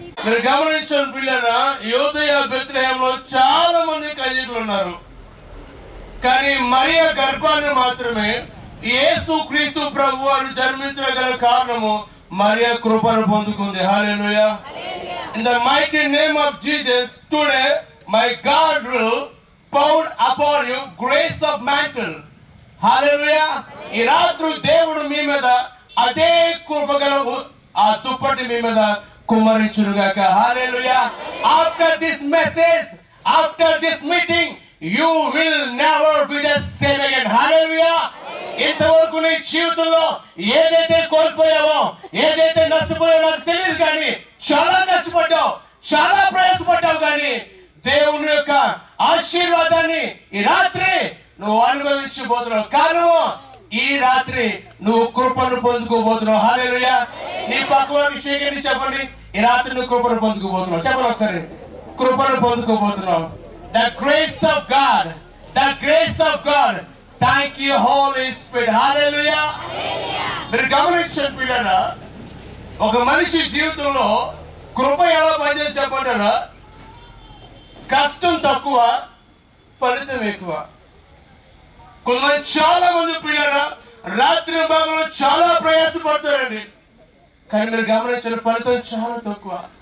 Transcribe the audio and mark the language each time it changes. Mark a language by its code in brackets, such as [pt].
[te] మీరు గమనించండి పిల్లరా, యూదయ బెత్లెహేంలో చాలా మంది కన్యకులు ఉన్నారు, కానీ మరియా గర్భాన్ని మాత్రమే యేసు క్రీస్తు ప్రభు వారు జన్మించగల కారణము మరియా కృపను పొందుకుంది. హల్లెలూయా. [en] In the mighty name of Jesus, today my God will pour upon you grace of mantle. Hallelujah. [te] ఈ రాత్రి దేవుడు మీ మీద అదే కృపగల ఆ దుప్పటి మీ మీద కుమ్మరించును గాక. హల్లెలూయా. [en] After this message, after this meeting, you will never be the same again. [te] హల్లెలూయా. ఇంతవరకు నీ జీవితంలో ఏదైతే కోల్పోయావో, ఏదైతే నష్టపోయావో నాకు తెలియదు, కానీ చాలా కష్టపడ్డావు, చాలా ప్రయాసపడ్డావు, కానీ దేవుని యొక్క ఆశీర్వాదాన్ని ఈ రాత్రి నువ్వు అనుభవించబోతున్నావు. కారణం ఈ రాత్రి నువ్వు కృపను పొందుకోబోతున్నావు. హల్లెలూయా. నీ పక్కన విషయం చెప్పండి, ఈ రాత్రి నువ్వు కృపను పొందుకోబోతున్నావు. చెప్పండి ఒకసారి, కృపను పొందుకోబోతున్నావు. [en] The grace of God, the grace of God. Thank you, Holy Spirit. Hallelujah. [te] మీరు గమనించండి పిల్లరా, ఒక మనిషి జీవితంలో కృప ఎలా పనిచేసి చెప్పంటారా? కష్టం తక్కువ, ఫలితం ఎక్కువ. కొంతమంది చాలా మంది పిల్లరా రాత్రి భాగంలో చాలా ప్రయాసపడతారండి, కానీ మీరు గమనించండి ఫలితం చాలా తక్కువ.